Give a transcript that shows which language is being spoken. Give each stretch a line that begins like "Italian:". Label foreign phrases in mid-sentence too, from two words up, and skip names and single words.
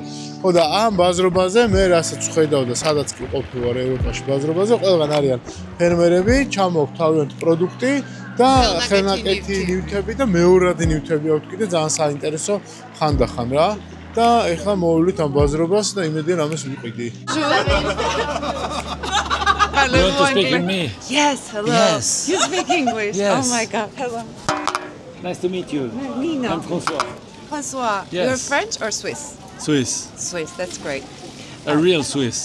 Georgian: ხო და ამ ბაზრობაზე მე რასაც ხედავ და სადაც კი ყოფილვარ ევროპაში ბაზრობაზე, ყველგან არიან ფერმერები, ჩამოაქვთ თავიანთი პროდუქტი და ხელნაკეთი ნივთები და მეორადი ნივთები აქვთ კიდე ძალიან საინტერესო ხანდახან რა. და ეხლა მოვიდით ამ ბაზრობას და იმედია რამეს ვიყიდი.
English: You want to speak with me? Yes, hello. Yes. You speak English. Yes. Oh my god. Hello. Nice to meet you. Nino. I'm François. François. Yes. You're French or Swiss? Swiss. Swiss. That's great. A real Swiss.